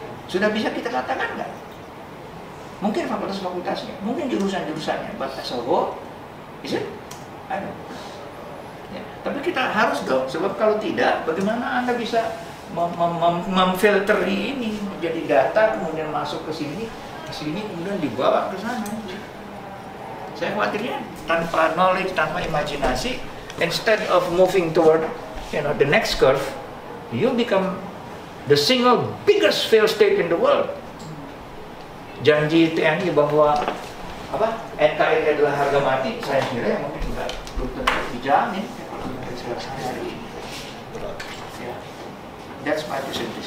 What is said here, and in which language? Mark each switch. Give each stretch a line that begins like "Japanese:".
Indonesian: Sudah bisa kita katakan nggak? Mungkin fakultas-fakultasnya, mungkin jurusan-jurusannya,
English: but as a whole, is it? I don't know.
Indonesian: Ya, tapi kita harus dong, sebab kalau tidak, bagaimana Anda bisa memfilter ini menjadi data, kemudian masuk ke sini, kemudian dibawa ke sana. Saya khawatirnya tanpa knowledge, tanpa imajinasi,
English: instead of moving toward the next curve, you become the single biggest failed state in the world.
Indonesian: Janji TNI bahwa NKRI adalah harga mati, saya kira mungkin juga belum tentu dijamin hari ini.
English: That's my position.